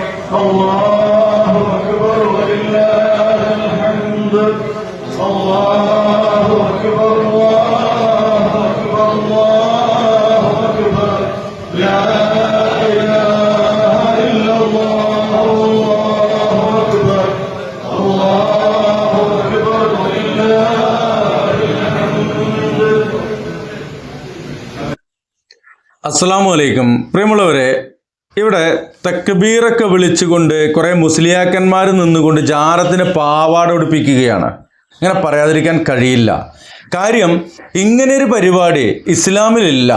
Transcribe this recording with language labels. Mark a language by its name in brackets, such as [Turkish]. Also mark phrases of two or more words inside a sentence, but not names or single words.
[Arabic] الله أكبر ولله الحمد الله أكبر الله أكبر الله أكبر لا إله إلا الله الله أكبر ولله الحمد. السلام عليكم. [Malayalam] പ്രിയമുള്ളവരെ, ഇവിടെ തക്ബീറൊക്കെ വിളിച്ചുകൊണ്ട് കുറേ മുസ്ലിയാക്കന്മാർ നിന്നുകൊണ്ട് ജാറത്തിന് പാവാട ഉടുപ്പിക്കുകയാണ്. ഇങ്ങനെ പറയാതിരിക്കാൻ കഴിയില്ല. കാര്യം, ഇങ്ങനെയൊരു പരിപാടി ഇസ്ലാമിലില്ല.